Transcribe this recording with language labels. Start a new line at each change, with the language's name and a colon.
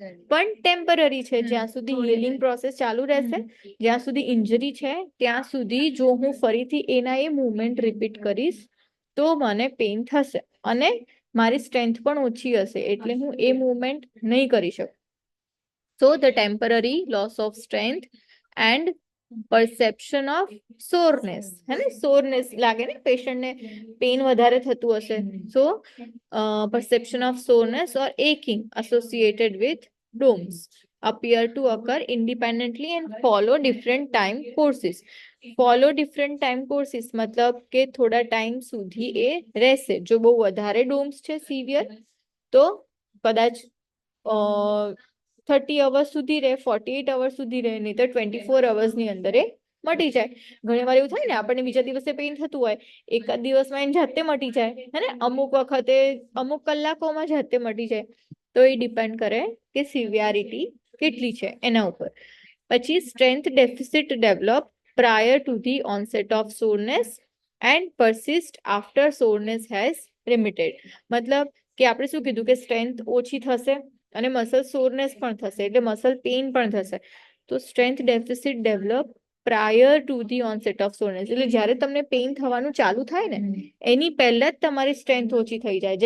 Gujarati: પણ ટેમ્પરરી છે. જ્યાં સુધી હીલિંગ પ્રોસેસ ચાલુ રહેશે, જ્યાં સુધી ઇન્જરી છે ત્યાં સુધી જો હું ફરીથી એના એ મુવમેન્ટ રિપીટ કરીશ તો મને પેઇન થશે અને મારી સ્ટ્રેન્થ પણ ઓછી હશે, એટલે હું એ મુવમેન્ટ નહીં કરી શકું.
English: So the temporary loss of strength and perception of soreness,
Hindi: है ना?
Gujarati: soreness લાગે ને પેશન્ટ ને, પેઇન વધારે થતું હશે.
English: So perception of soreness or aching associated with DOMS appear to occur independently and follow different time courses. Follow different time courses
Gujarati: મતલબ કે થોડા ટાઈમ સુધી એ રહેશે. જો બહુ વધારે ડોમ્સ છે સિવિયર તો કદાચ 30 અવર્સ સુધી રહે, 48 અવર્સ સુધી રહે, નહીં તો 24 અવર્સની અંદર એ મટી જાય. ઘણી વાર એવું થાય ને, આપણને બીજા દિવસે પેઇન થતું હોય, એકાદ દિવસમાં એને જાતે મટી જાય, હે ને? અમુક વખતે અમુક કલાકોમાં જાતે મટી જાય. તો એ ડિપેન્ડ કરે કે સિવિયારિટી કેટલી છે એના ઉપર. પછી
English: Strength deficit develop prior to the onset of soreness and persist after soreness has remitted.
Gujarati: મતલબ કે આપણે શું કીધું કે સ્ટ્રેન્થ ઓછી થશે અને મસલ સોરનેસ પણ થશે, એટલે મસલ પેઇન પણ થશે. તો
English: strength deficit develop prior to the onset of soreness,
Gujarati: એટલે જ્યારે તમને પેઇન થવાનું ચાલુ થાય ને એની પહેલા જ તમારી સ્ટ્રેન્થ ઓછી થઈ જાય.